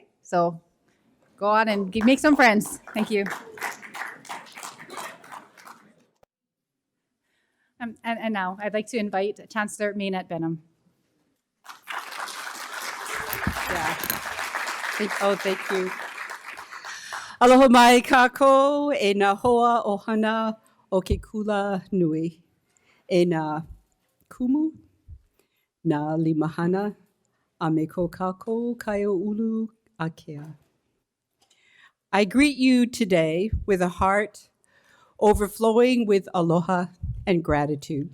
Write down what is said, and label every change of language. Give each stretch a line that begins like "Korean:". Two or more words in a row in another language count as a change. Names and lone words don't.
English: So go on and make some friends. Thank you. And now I'd like to invite Chancellor Benham. Yeah. Thank you.
Hawaiian: Aloha mai kako e na hoa ohana o ke kula nui. E na kumu, na limahana, a me ko kako kaio ulu akea.
English: I greet you today with a heart overflowing with aloha and gratitude.